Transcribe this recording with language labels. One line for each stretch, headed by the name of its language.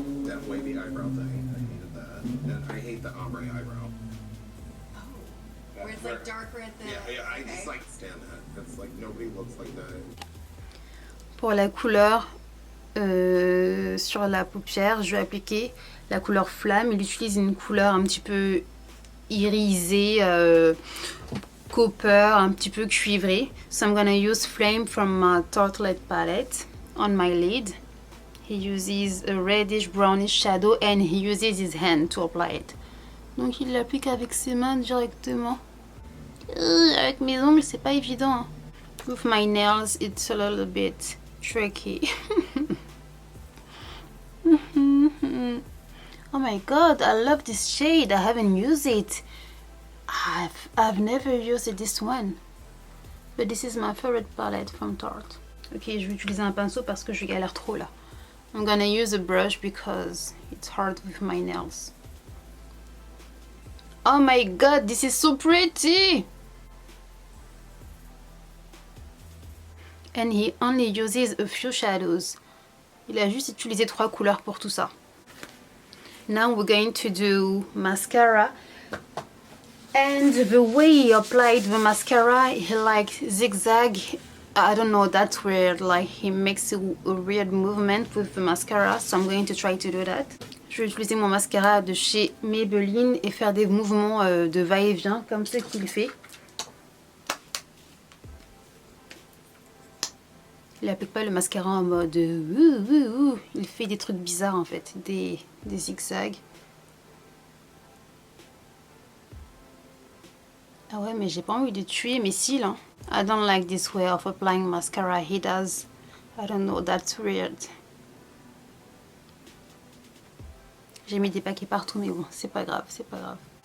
English: that wavy eyebrow thing. I hated that. And I hate the ombre eyebrow. Where it's like darker at the... Yeah, I just like stand that. It's like nobody looks like that.
French: Pour la couleur sur la paupière, je vais appliquer la couleur flamme. Il utilise une couleur un petit peu irisée, copper, un petit peu cuivrée.
English: So I'm gonna use Flame from my Tartelette palette on my lid. He uses a reddish brownish shadow and he uses his hand to apply it.
French: Donc il l'applique avec ses mains directement. Avec mes ongles, c'est pas évident. Hein.
English: With my nails, it's a little bit tricky. Oh my god, I love this shade. I haven't used it. I've never used this one. But this is my favorite palette from Tarte.
French: Ok, je vais utiliser un pinceau parce que je galère trop là.
English: I'm gonna use a brush because it's hard with my nails. Oh my god, this is so pretty! And he only uses a few shadows.
French: Il a juste utilisé 3 couleurs pour tout ça.
English: Now we're going to do mascara. And the way he applied the mascara, he like zigzag. I don't know, that's weird. Like he makes a weird movement with the mascara. So I'm going to try to do that.
French: Je vais utiliser mon mascara de chez Maybelline et faire des mouvements de va-et-vient comme ce qu'il fait. Il applique pas le mascara en mode il fait des trucs bizarres en fait, des zigzags. Ah ouais, mais j'ai pas envie de tuer mes cils. Hein.
English: I don't like this way of applying mascara he does. I don't know, that's weird.
French: J'ai mis des paquets partout, mais bon, c'est pas grave, c'est pas grave.